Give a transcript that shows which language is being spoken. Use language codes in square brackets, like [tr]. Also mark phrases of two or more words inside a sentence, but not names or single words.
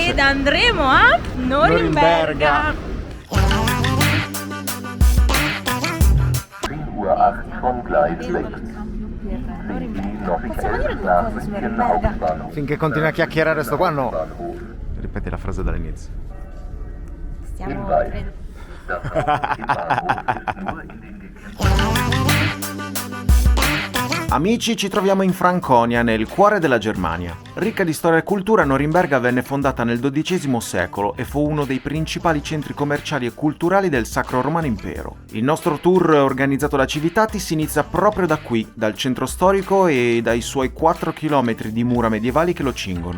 [it] Ed andremo a Norimberga. [de] 10:08 vom Gleis 6. [it] Possiamo dire due cose su Norimberga? Finché continui a chiacchierare sto qua, no. Ripeti la frase dall'inizio. Stiamo [de] Hinweis. Das Hauptziel Bahnhof ist nur in den [it] Amici, ci troviamo in Franconia, nel cuore della Germania. Ricca di storia e cultura, Norimberga venne fondata nel XII secolo e fu uno dei principali centri commerciali e culturali del Sacro Romano Impero. Il nostro tour organizzato da Civitatis inizia proprio da qui, dal centro storico e dai suoi 4 km di mura medievali che lo cingono.